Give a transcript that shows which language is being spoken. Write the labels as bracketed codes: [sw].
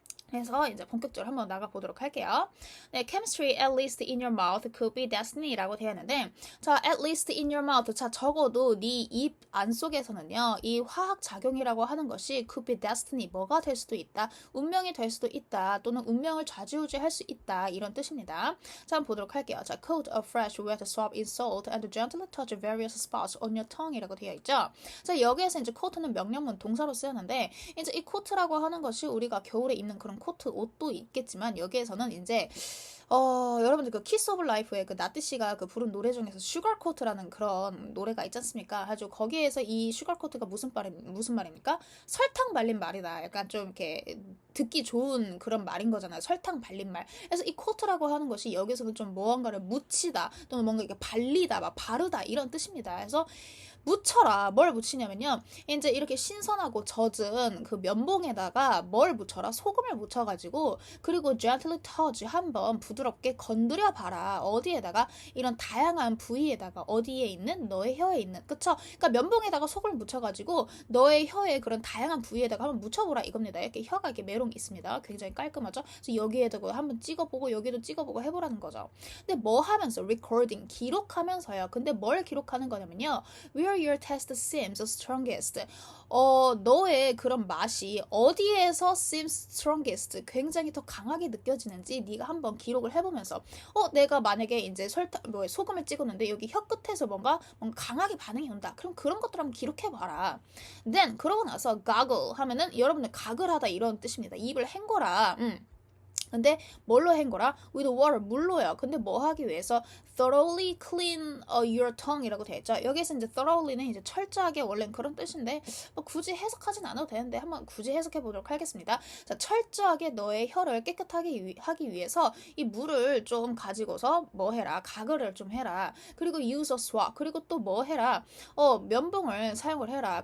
[ko] 그래서 이제 본격적으로 한번 나가보도록 할게요. 네, [en] chemistry at least in your mouth could be destiny [ko] 라고 되어 있는데, 자, at least in your mouth, 자, 적어도 네 입 안속에서는요, 이 화학 작용이라고 하는 것이 could be destiny, 뭐가 될 수도 있다, 운명이 될 수도 있다, 또는 운명을 좌지우지할 수 있다, 이런 뜻입니다. 자, 한번 보도록 할게요. [en] 자, coat a fresh wet swab in salt and gently touch various spots on your tongue이라고 되어 있죠. [ko] 자, 여기에서 이제 coat는 명령문 동사로 쓰였는데, 이제 이 코트라고 하는 것이 우리가 겨울에 입는 그런 코트 옷도 있겠지만, 여기에서는 이제 여러분들 그 키스 오브 라이프의 그 나티 씨가 그 부른 노래 중에서 슈가 코트라는 그런 노래가 있지 않습니까? 아주 거기에서 이 슈가 코트가 무슨 말입니까? 설탕 발린 말이다. 약간 좀 이렇게 듣기 좋은 그런 말인 거잖아요. 설탕 발린 말. 그래서 이 코트라고 하는 것이 여기서는 좀 무언가를 묻히다, 또는 뭔가 이렇게 발리다, 막 바르다, 이런 뜻입니다. 그래서 묻혀라. 뭘 묻히냐면요, 이제 이렇게 신선하고 젖은 그 면봉에다가 뭘 묻혀라? 소금을 묻혀가지고, 그리고 [en] gently touch, [ko] 한번 부드럽게 건드려 봐라. 어디에다가? 이런 다양한 부위에다가, 어디에 있는? 너의 혀에 있는, 그쵸? 그러니까 면봉에다가 소금을 묻혀가지고 너의 혀에 그런 다양한 부위에다가 한번 묻혀보라, 이겁니다. 이렇게 혀가 이렇게 메롱 있습니다. 굉장히 깔끔하죠? 그래서 여기에다가 한번 찍어보고 여기도 찍어보고 해보라는 거죠. 근데 뭐 하면서? recording, 기록하면서요. 근데 뭘 기록하는 거냐면요, [en] where your taste seems strongest. [ko] 너의 그런 맛이 어디에서 seems strongest, 굉장히 더 강하게 느껴지는지 네가 한번 기록을 해보면서, 내가 만약에 이제 소금을 찍었는데 여기 혀 끝에서 뭔가 강하게 반응이 온다. 그럼 그런 것들 한번 기록해봐라. Then 그러고 나서 goggle 하면은 여러분들 가글하다, 이런 뜻입니다. 입을 헹궈라. 근데 뭘로 헹궈라? [en] with water, [ko] 물로요. 근데 뭐 하기 위해서? [en] thoroughly clean your tongue이라고 되어 있죠. [ko] 여기서 이제 thoroughly는 이제 철저하게, 원래는 그런 뜻인데 뭐 굳이 해석하진 않아도 되는데 한번 굳이 해석해 보도록 하겠습니다. 자, 철저하게 너의 혀를 깨끗하게 하기 위해서 이 물을 좀 가지고서 뭐 해라? 가글을 좀 해라. 그리고 [en] use a swab, [ko] 그리고 또 뭐 해라? 면봉을 사용을 해라.